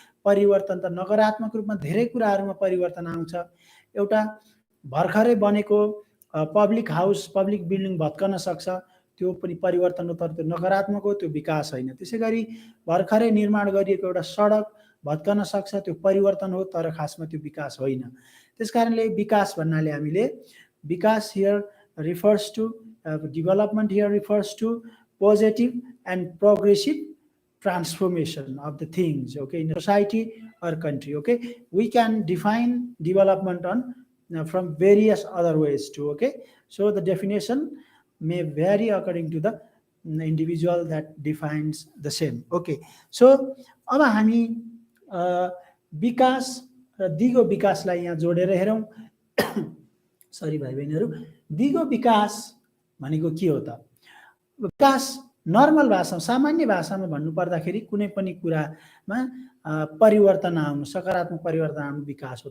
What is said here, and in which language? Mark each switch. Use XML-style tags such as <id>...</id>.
<ne>परिवर्तन त नकारात्मक रूपमा धेरै कुराहरूमा परिवर्तन आउँछ। एउटा भर्खरै बनेको पब्लिक हाउस पब्लिक बिल्डिङ भत्कन सक्छ, त्यो पनि परिवर्तन हो, तर त्यो नकारात्मक हो, त्यो विकास होइन। त्यसै गरी भर्खरै निर्माण गरिएको एउटा सडक भत्कन सक्छ, त्यो परिवर्तन हो, तर खासमा त्यो विकास होइन। त्यसकारणले विकास भन्नाले हामीले विकास</ne> <en>Here refers to development here refers to positive and progressive transformation of the things, okay, in a society or country. Okay, we can define development on from various other ways too. Okay, so the definition may vary according to the individual that defines the same. Okay, so</en> <ne>अब हामी विकास र दिगो विकासलाई यहाँ जोडेर हेरौँ। Sorry भाइ बहिनीहरू, दिगो विकास भनेको के हो त? विकास नर्मल भाषामा सामान्य भाषामा भन्नुपर्दाखेरि कुनै पनि कुरामा परिवर्तन आउनु, सकारात्मक परिवर्तन आउनु विकास हो।</ne>